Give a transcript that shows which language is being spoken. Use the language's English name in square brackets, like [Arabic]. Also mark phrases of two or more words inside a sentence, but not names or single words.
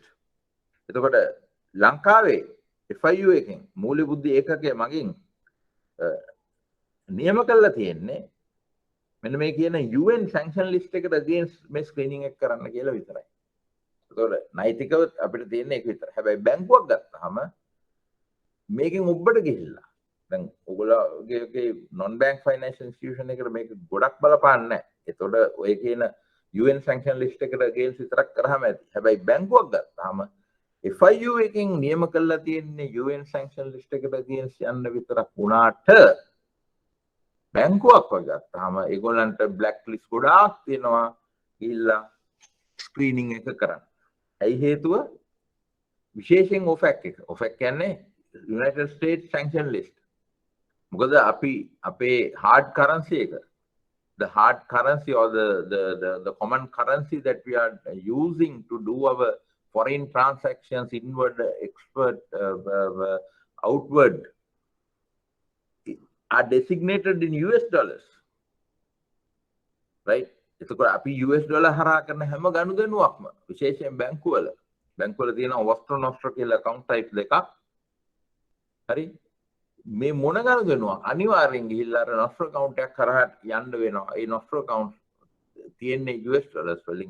[Sinhala] එතකොට ලංකාවේ FIU එකෙන් මූල්‍ය බුද්ධි ඒකකයේ මගින් නියම කරලා තියෙන්නේ මෙන්න මේ කියන [English] UN sanction list [Sinhala] එකට against මේ screening එක කරන්න කියලා විතරයි. ඒතකොට නෛතිකව අපිට තියෙන්නේ ඒක විතරයි. හැබැයි බැංකුවක් ගත්තාම මේකෙන් ඔබට ගිහිල්ලා දැන් ඔයගොල්ලෝගේ [English] non bank financial institution [Sinhala] එකට මේක ගොඩක් බලපාන්නේ නැහැ. ඒතකොට ඔය කියන [English] UN sanction list [Sinhala] එකට against විතරක් කරාම ඇති. හැබැයි බැංකුවක් ගත්තාම FIU එකෙන් නියම කරලා තියෙන්නේ [English] UN sanction list [Sinhala] එකට against යන්න විතරක් වුණාට බැංකුවක් වගත්තාම ඒගොල්ලන්ට [English] black list [Sinhala] ගොඩාක් තියෙනවා ගිහිල්ලා ස්ක්‍රීනින් එක කරන්න. ඇයි හේතුව? විශේෂයෙන් OFAC එක. [English] OFAC කියන්නේ United States sanction list. [Sinhala] මොකද අපි අපේ [English] hard currency [Sinhala] එක, [English] the hard currency or the common currency that we are using to do our foreign transactions inward, export, outward are designated in US dollars, right? [Sinhala] එතකොට අපි US dollar හරහා කරන හැම ගනුදෙනුවක්ම විශේෂයෙන් බැංකුවල තියෙන වස්ත්‍ර නොස්ත්‍ර කියලා [English] account type [Sinhala] දෙකක්. හරි? මේ මොන ගනුදෙනුවක් අනිවාර්යෙන් ගිහිල්ලා අර නොස්ත්‍ර account එකක් හරහා යන්න වෙනවා. ඒ නොස්ත්‍ර account තියෙන්නේ US dollars වලින්.